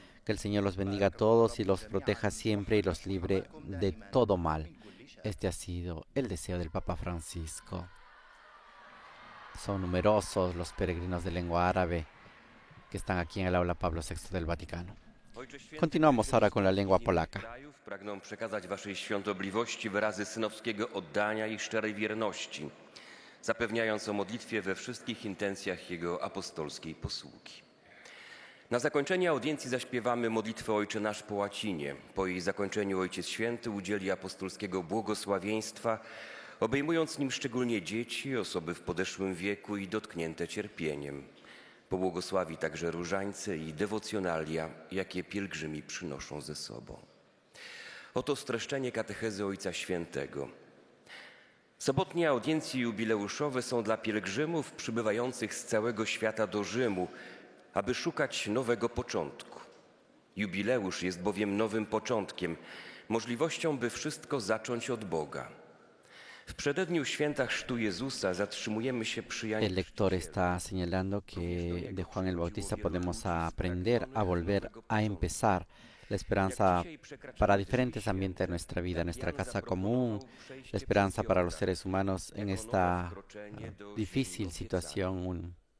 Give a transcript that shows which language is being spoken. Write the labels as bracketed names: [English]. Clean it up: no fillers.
[Spanish] Que el Señor los bendiga a todos y los proteja siempre y los libre de todo mal. Este ha sido el deseo del Papa Francisco. Son numerosos los peregrinos de lengua árabe que están aquí en el aula Pablo VI del Vaticano. Continuamos ahora con la lengua polaca. [Polish] Pragnę przekazać waszej świątobliwości wyrazy synowskiego oddania i szczerej wierności. zapewniając o modlitwie we wszystkich intencjach Jego apostolskiej posługi. Na zakończenie audiencji zaśpiewamy modlitwę Ojcze Nasz po łacinie. Po jej zakończeniu Ojciec Święty udzieli apostolskiego błogosławieństwa, obejmując nim szczególnie dzieci, osoby w podeszłym wieku i dotknięte cierpieniem. Pobłogosławi także różańce i dewocjonalia, jakie pielgrzymi przynoszą ze sobą. Oto streszczenie katechezy Ojca Świętego. Sobotnie audiencje jubileuszowe są dla pielgrzymów przybywających z całego świata do Rzymu, aby szukać nowego początku. Jubileusz jest bowiem nowym początkiem, możliwością, by wszystko zacząć od Boga. W przededniu święta chrztu Jezusa zatrzymujemy się przy Janie [Spanish] El lector está señalando que de Juan el Bautista podemos aprender a volver a empezar la esperanza para diferentes ambientes de nuestra vida, nuestra casa común, la esperanza para los seres humanos en esta difícil situación